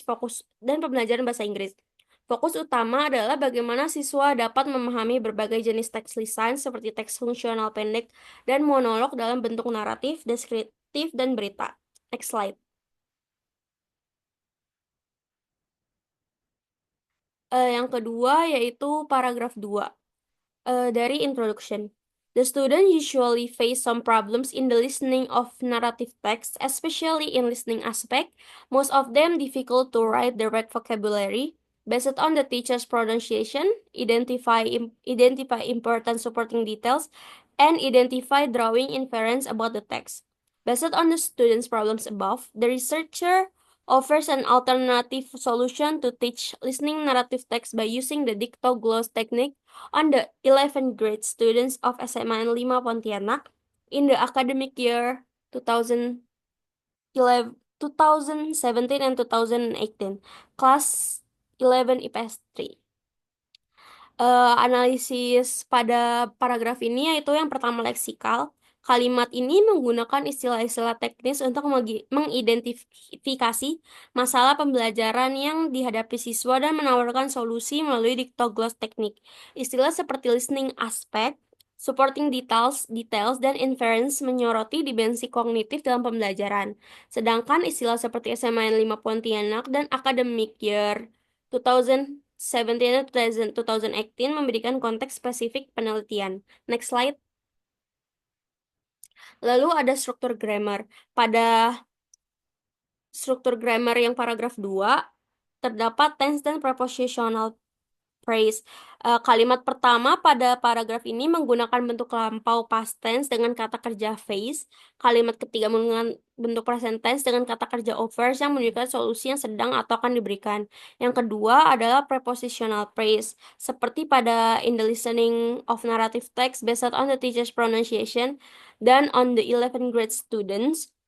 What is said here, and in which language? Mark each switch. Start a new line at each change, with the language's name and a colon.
Indonesian: Fokus utama adalah bagaimana siswa dapat memahami berbagai jenis teks lisan seperti teks fungsional pendek dan monolog dalam bentuk naratif, deskriptif, dan berita.
English: Next slide.
Indonesian: Yang kedua yaitu paragraf 2. Dari introduction.
English: The student usually face some problems in the listening of narrative text, especially in listening aspect. Most of them difficult to write the right vocabulary. Based on the teacher's pronunciation, identify important supporting details, and identify drawing inference about the text. Based on the student's problems above, the researcher offers an alternative solution to teach listening narrative text by using the dictogloss technique on the 11th grade students of SMA 5 Pontianak in the academic year 2017 and 2018, class 11 IPS 3.
Indonesian: Analisis pada paragraf ini yaitu yang pertama leksikal. Kalimat ini menggunakan istilah-istilah teknis untuk mengidentifikasi masalah pembelajaran yang dihadapi siswa dan menawarkan solusi melalui dictogloss teknik. Istilah seperti listening aspect, supporting details, dan inference menyoroti dimensi kognitif dalam pembelajaran. Sedangkan istilah seperti SMA 5 Pontianak dan academic year 2017 dan 2018 memberikan konteks spesifik penelitian.
English: Next slide.
Indonesian: Lalu ada struktur grammar. Pada struktur grammar yang paragraf 2, terdapat tense dan prepositional phrase. Kalimat pertama pada paragraf ini menggunakan bentuk lampau past tense dengan kata kerja face. Kalimat ketiga menggunakan bentuk present tense dengan kata kerja overs yang menunjukkan solusi yang sedang atau akan diberikan. Yang kedua adalah prepositional phrase. Seperti pada
English: in the listening of narrative text based on the teacher's pronunciation
Indonesian: dan
English: on the 11th grade students.